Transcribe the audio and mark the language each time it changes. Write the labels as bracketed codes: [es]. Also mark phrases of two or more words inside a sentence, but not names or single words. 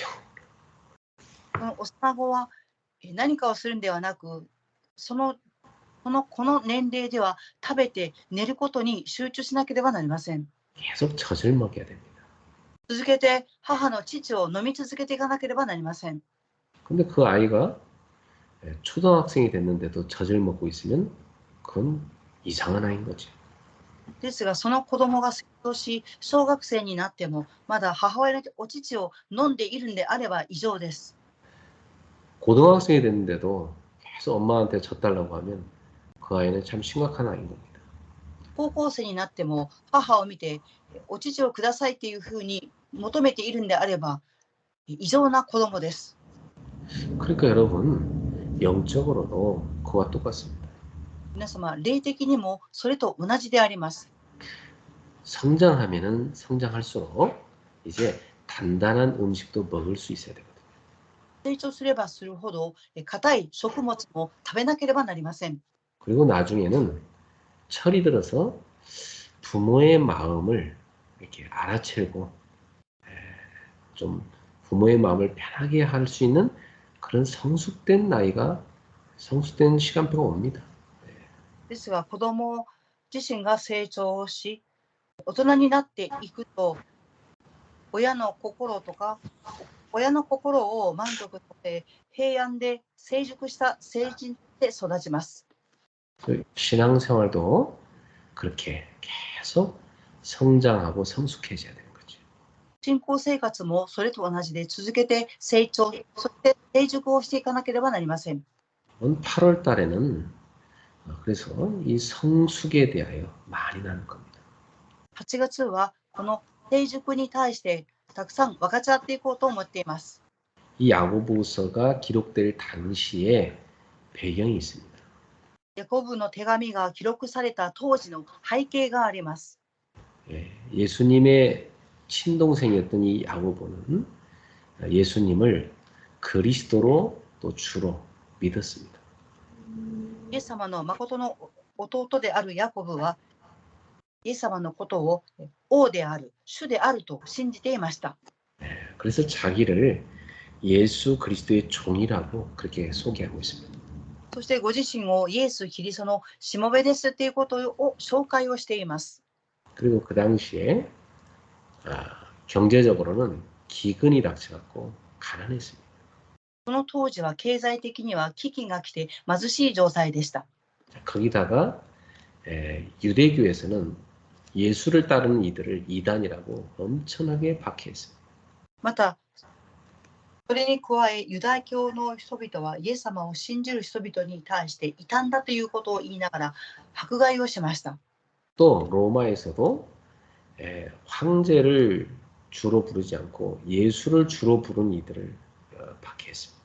[ja] この幼子は何かをするんではなく、この年齢では食べて寝ることに集中しなければなりません。 [ko] 계속 젖을 먹여야 됩니다. [ja] 続けて母の乳を飲み続けていかなければなりません。 [ko] 근데 그 아이가 초등학생이 됐는데도 젖을 먹고 있으면 그건 이상한 아이인 거지. [ja] ですが、その子供が成長し、小学生になっても、まだ母親のお乳を飲んでいるんであれば異常です。 [ko] 고등학생이 됐는데도 계속 엄마한테 젖달라고 하면 그 아이는 참 심각한 아이인 겁니다. [ja] 高校生になっても母を見てお乳をくださいっていうふうに求めているんであれば異常な子供です。 [ko] 그러니까 여러분 영적으로도 그와 똑같습니다. [ja] 皆様、霊的にもそれと同じであります。 [ko] 성장하면은 성장할수록 이제 단단한 음식도 먹을 수 있어야 되거든요. [ja] 成長すればするほど硬い食物も食べなければなりません。 [ko] 그리고 나중에는 철이 들어서 부모의 마음을 이렇게 알아채고 좀 부모의 마음을 편하게 할 수 있는 그런 성숙된 나이가 성숙된 시간표가 옵니다. [ja] ですが子供自身が成長し大人になっていくと親の心を満足させ平安で成熟した成人で育ちます。 [ko] 신앙생활도 그렇게 계속 성장하고 성숙해져야 되는 거죠. [ja] 信仰生活もそれと同じで続けて成長、そして成熟をしていかなければなりません。 [ko] 이번 8월 달에는 그래서 이 성숙에 대하여 많이 나눌 겁니다. [ja] 8 月はこの成熟に対してたくさん分かち合っていこうと思っています。 [ko] 이 야고보서가 기록될 당시에 배경이 있습니다. [ja] ヤコブの手紙が記録された当時の背景があります。 [ko] 예수님의 친동생이었던 이 야고보는 예수님을 그리스도로 또 주로 믿었습니다. [ja] イエス様の誠の弟であるヤコブはイエス様のことを王である、主であると信じていました。 [ko] 그래서 자기를 예수 그리스도의 종이라고 그렇게 소개하고 있습니다. [ja] そしてご自身をイエス・キリストのしもべですということを紹介をしています。 [ko] 그리고 그 당시에 경제적으로는 기근이 닥쳐갖고 가난했습니다. [ja] その当時は経済的には危機が来て貧しい状態でした。 [ko] 거기다가 유대교에서는 예수를 따르는 이들을 이단이라고 엄청나게 박해했습니다. [ja] また、それに加えユダヤ教の人々はイエス様を信じる人々に対して異端だということを言いながら迫害をしました。 [ko] 또 로마에서도 황제를 주로 부르지 않고 예수를 주로 부른 이들을 박해했습니다.